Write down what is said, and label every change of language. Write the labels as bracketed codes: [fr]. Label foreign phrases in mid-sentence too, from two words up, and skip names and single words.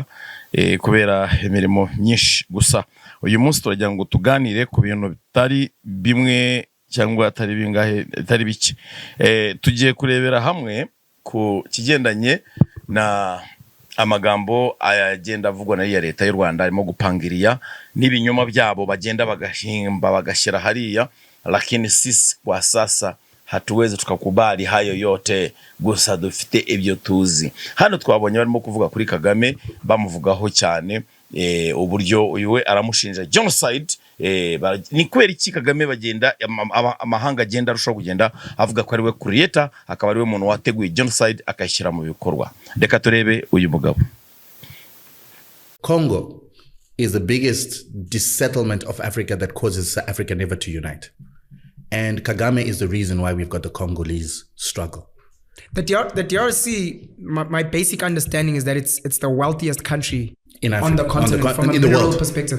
[rw] kubera imirimo myinshi gusa uyu munsi turagira ngo tuganire ku bintu bitari bimwe cyangwa atari bingahe atari bike tugiye kurebera hamwe ku kigendanye na amagambo agenda avugwa na leta y'u Rwanda arimo gupangiriya n'ibinyoma byabo bagenda bagahimba bagashyira hariya, [sw] lakini sisi kwa sasa hatuwezi tukakubali hayo yote, [rw] gusa dufite ibyo tuzi. Hano twabonye barimo kuvuga kuri Kagame bamuvugaho cyane uburyo uyu aramushinja genocide. Ni kweri iki Kagame bagenda amahanga agenda arushaho kugenda avuga ko ari we creator, akaba ari we muntu wateguye genocide akashyira mu bikorwa. Reka turebe uyu mugabo. [en] Congo is the biggest dissettlement of Africa that causes Africa never to unite. And Kagame is the reason why we've got the Congolese struggle. The DRC, my basic understanding is that it's the wealthiest country in Africa, on the continent from a mineral perspective.